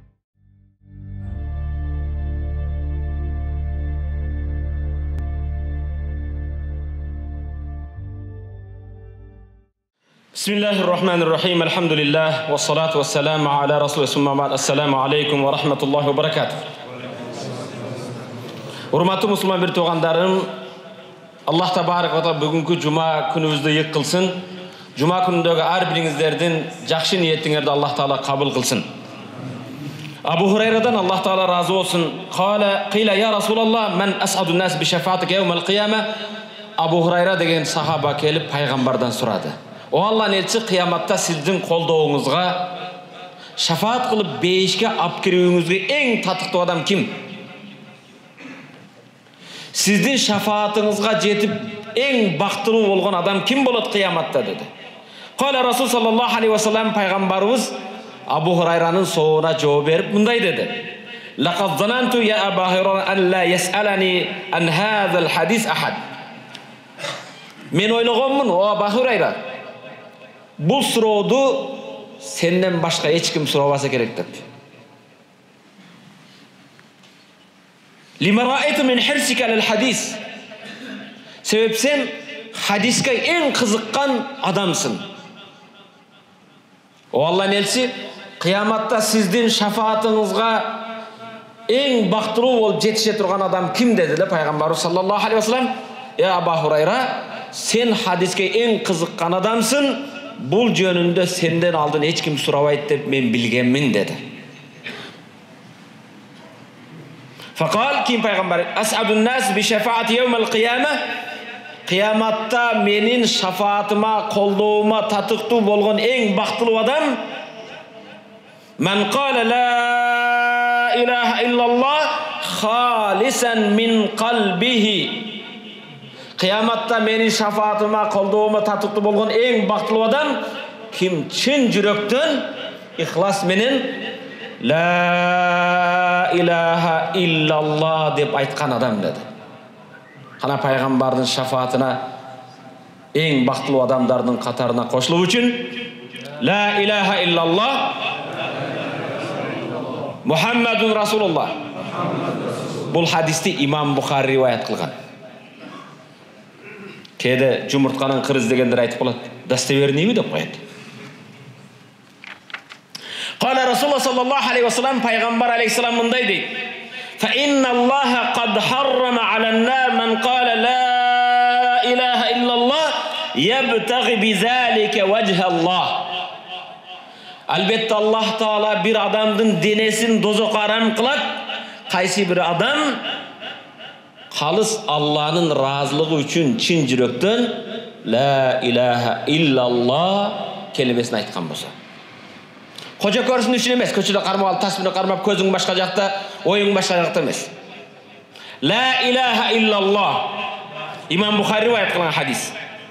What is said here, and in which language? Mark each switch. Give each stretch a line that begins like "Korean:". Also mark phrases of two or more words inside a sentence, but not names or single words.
Arabic: Bismillahirrahmanirrahim. Alhamdulillah. والصلاة والسلام على رسول الله. السلام عليكم ورحمة الله وبركاته.
Kyrgyz: Урматтуу мусулман бир туугандарым, Аллах
Arabic: تبارك وتعالى
Kyrgyz: бүгүнкү жума күнүбүздү ийгилик кылсын. Жума күнүндөгү ар бириңиздердин жакшы ниетиңерди
Arabic: الله تعالى
Kyrgyz: кабыл кылсын. Абу Хурайрадан
Arabic: الله تعالى
Kyrgyz: разы болсун.
Arabic: قيل يا رسول الله من أسعد الناس بشفاعتك يوم القيامة.
Kyrgyz: Абу Хурайра деген сахаба келип пайгамбардан сурады. О Аллахтын элчи, кыяматта сиздин колдооңузга шафаат кылып бейишке алып кирүүңүзгө эң татыктуу адам ким? Сиздин шафаатыңызга жетип эң бактылуу болгон адам ким болот кыяматта деди.
Arabic: قال رسول صلى الله عليه وسلم
Kyrgyz: пайгамбарыбыз Абу Хурайранын соруна жооп берип мындай деди.
Arabic: لقد ظننت يا أبو هريرة أن لا يسألني عن هذا الحديث أحد.
Kyrgyz: Мен ойлогонмун, о Абу Хурайра, бул сурооду сенден башка эч ким сурабаса керек деп.
Arabic: لما رأيت من حرصك على الحديث.
Kyrgyz: Себеп сен хадиске эң кызыккан адамсың. О Аллахтын элчи, кыяматта сиздин шафаатыңызга эң бактылуу болуп жетише турган адам ким деди эле пайгамбарыбыз
Arabic: صلى الله عليه وسلم.
Kyrgyz: Я Абу Хурайра, сен хадиске эң кызыккан адамсың. Бул жөнүндө сенден алдын эч ким сурабайт деп мен билгенмин деди.
Arabic: Факал
Kyrgyz: ким пайгамбар
Arabic: أسعد الناس بشفاعتي يوم القيامة.
Kyrgyz: Кыяматта менин шафаатыма, колдоома татыктуу болгон эң бактылуу адам
Arabic: من قال لا إله إلا الله خالصا من قلبه.
Kyrgyz: Кыяматта менин шафаатыма, колдоома татыктуу болгон эң бактылуу адам ким чын жүрөктөн ихлас менен
Arabic: لا إله إلا الله
Kyrgyz: деп айткан адам деди. Кана пайгамбардын шафаатына эң бактылуу адамдардын катарына кошулуу үчүн
Arabic: لا إله إلا الله محمد رسول الله.
Kyrgyz: Бул хадисти имам Бухари риваят кылган. Кеде жумуртканын кырыз дегендер айтып калат. Достоверныйбы деп коет.
Arabic: قال رسول الله صلى الله عليه وسلم,
Kyrgyz: пайгамбар алейхиссалам мындай дейт.
Arabic: فإن الله قد حرم على النار من قال لا إله إلا الله يبتغي بذلك وجه الله.
Kyrgyz: Албетте
Arabic: الله تعالى
Kyrgyz: бир адамдын денесин дозокко арам кылат. Кайсы бир адам калыс Алланын разылыгы үчүн чын жүрөктөн
Arabic: لا إله إلا الله
Kyrgyz: келимесин айткан болсо. Кожо көрсүн үчүн эмес, көчөдө кармап алып, тас менен кармап, көзүң башка жакта, оюң башка жакта эмес.
Arabic: لا إله إلا الله.
Kyrgyz: Имам Бухари риваят кылган хадис.